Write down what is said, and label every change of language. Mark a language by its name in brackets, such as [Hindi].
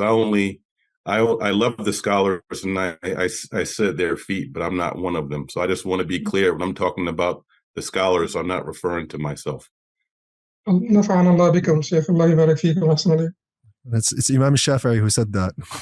[English] I love the scholars and I sit at their feet, but I'm not one of them. So I just want to be clear when I'm talking about the scholars, I'm not referring to myself. [Arabic] نفعنا الله بكم شيخ الله يبارك فيكم ويحسن إليكم. [English] It's Imam Shafi'i who said that.